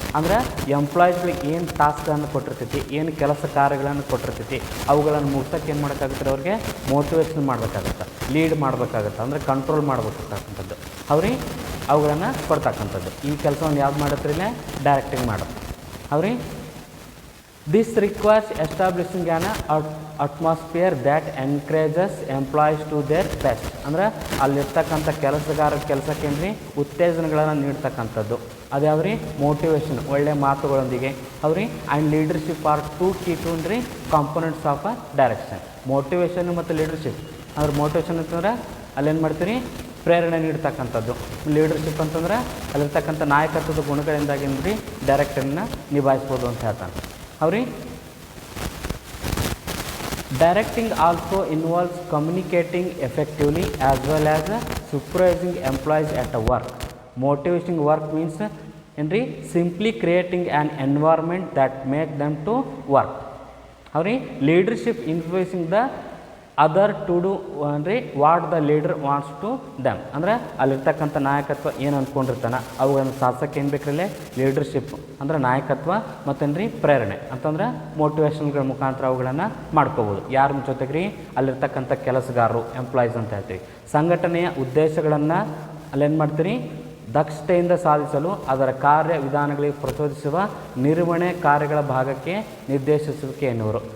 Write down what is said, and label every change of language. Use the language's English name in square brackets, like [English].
[Kannada] ಅಂದರೆ ಎಂಪ್ಲಾಯೀಸ್ಗಳಿಗೆ ಏನು ಟಾಸ್ಕ್ಗಳನ್ನು ಕೊಟ್ಟಿರ್ತೈತಿ ಏನು ಕೆಲಸ ಕಾರ್ಯಗಳನ್ನು ಕೊಟ್ಟಿರ್ತೈತಿ ಅವುಗಳನ್ನು ಮುಗ್ಸೋಕ್ಕೆ ಏನು ಮಾಡೋಕ್ಕಾಗುತ್ತೆ ಅವ್ರಿಗೆ ಮೋಟಿವೇಶನ್ ಮಾಡಬೇಕಾಗತ್ತೆ, ಲೀಡ್ ಮಾಡಬೇಕಾಗತ್ತೆ ಅಂದರೆ ಕಂಟ್ರೋಲ್ ಮಾಡಬೇಕಾಗಂಥದ್ದು ಅವ್ರಿಗೆ ಅವುಗಳನ್ನು ಕೊಡ್ತಕ್ಕಂಥದ್ದು. ಈ ಕೆಲಸವನ್ನು ಯಾವ್ದು ಮಾಡತ್ರಿಲ್ಲೇ ಡೈರೆಕ್ಟಿಂಗ್ ಮಾಡೋದು ಅವ್ರಿಗೆ. [English] This requires establishing an atmosphere that encourages employees to their best. [Kannada] ಅಂದರೆ ಅಲ್ಲಿರ್ತಕ್ಕಂಥ ಕೆಲಸಗಾರ ಕೆಲಸಕ್ಕೆ ಏನು ರೀ ಉತ್ತೇಜನಗಳನ್ನು ನೀಡ್ತಕ್ಕಂಥದ್ದು. ಅದು ಯಾವ ರೀ ಮೋಟಿವೇಶನ್ ಒಳ್ಳೆಯ ಮಾತುಗಳೊಂದಿಗೆ ಅವ್ರಿ [English] And leadership are two key two three components of a direction. [Kannada] Motivation ಮತ್ತು ಲೀಡರ್ಶಿಪ್ ಅಂದ್ರೆ ಮೋಟಿವೇಶನ್ ಅಂತಂದ್ರೆ ಅಲ್ಲೇನು ಮಾಡ್ತೀರಿ ಪ್ರೇರಣೆ ನೀಡ್ತಕ್ಕಂಥದ್ದು. ಲೀಡರ್ಶಿಪ್ ಅಂತಂದ್ರೆ ಅಲ್ಲಿರ್ತಕ್ಕಂಥ ನಾಯಕತ್ವದ ಗುಣಗಳಿಂದಾಗೇನು ರೀ ಡೈರೆಕ್ಟರನ್ನ ನಿಭಾಯಿಸ್ಬೋದು ಅಂತ ಹೇಳ್ತಾನೆ. [English] ಅವ್ರಿ Directing also involves communicating effectively as well as supervising employees at work. Motivating work means simply creating an environment that makes them to work. Leadership influencing the other to do what the leader wants to them. [Kannada] ಅಂದರೆ ಅಲ್ಲಿರ್ತಕ್ಕಂಥ ನಾಯಕತ್ವ ಏನು ಅಂದ್ಕೊಂಡಿರ್ತಾನೆ ಅವುಗಳನ್ನು ಸಾಧಿಸೋಕೆ ಏನು ಬೇಕ್ರಲ್ಲೇ leadership ಅಂದರೆ ನಾಯಕತ್ವ ಮತ್ತೇನ್ರಿ ಪ್ರೇರಣೆ ಅಂತಂದ್ರೆ ಮೋಟಿವೇಶನ್ಗಳ ಮುಖಾಂತರ ಅವುಗಳನ್ನು ಮಾಡ್ಕೋಬೋದು. ಯಾರ ಜೊತೆಗೆ ರೀ ಅಲ್ಲಿರ್ತಕ್ಕಂಥ ಕೆಲಸಗಾರರು ಎಂಪ್ಲಾಯೀಸ್ ಅಂತ ಹೇಳ್ತೀವಿ. ಸಂಘಟನೆಯ ಉದ್ದೇಶಗಳನ್ನು ಅಲ್ಲೇನು ಮಾಡ್ತೀರಿ ದಕ್ಷತೆಯಿಂದ ಸಾಧಿಸಲು ಅದರ ಕಾರ್ಯ ವಿಧಾನಗಳಿಗೆ ಪ್ರಚೋದಿಸುವ ನಿರ್ವಹಣೆ ಕಾರ್ಯಗಳ ಭಾಗಕ್ಕೆ ನಿರ್ದೇಶಿಸುವಿಕೆ ಎನ್ನುವರು.